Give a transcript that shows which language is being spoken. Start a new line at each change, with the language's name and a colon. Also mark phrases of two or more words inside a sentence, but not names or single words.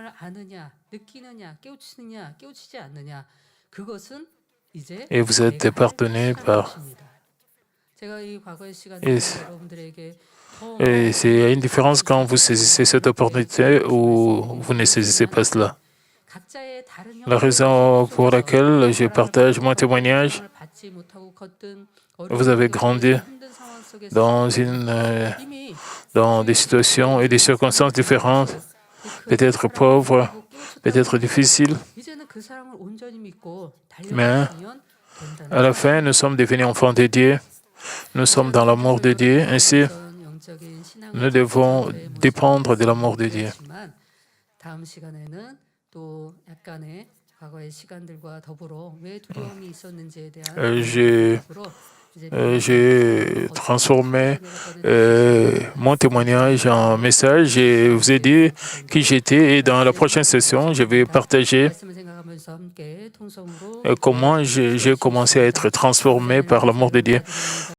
French: Et vous êtes pardonné par... Et c'est une différence quand vous saisissez cette opportunité ou vous ne saisissez pas cela.
Korean: 각자의 다른
French: La raison pour laquelle je partage mon témoignage, vous avez grandi dans des situations et des circonstances différentes, peut-être pauvres, peut-être difficiles, mais à la fin, nous sommes devenus enfants de Dieu, nous sommes dans l'amour de Dieu, ainsi nous devons dépendre de l'amour de Dieu.
Korean: 다음 시간에는 또 약간의 과거의 시간들과 더불어 왜 두려움이 있었는지에 대한
French: J'ai transformé mon témoignage en message. Je vous ai dit qui j'étais et dans la prochaine session, je vais partager comment j'ai commencé à être transformé par l'amour de Dieu.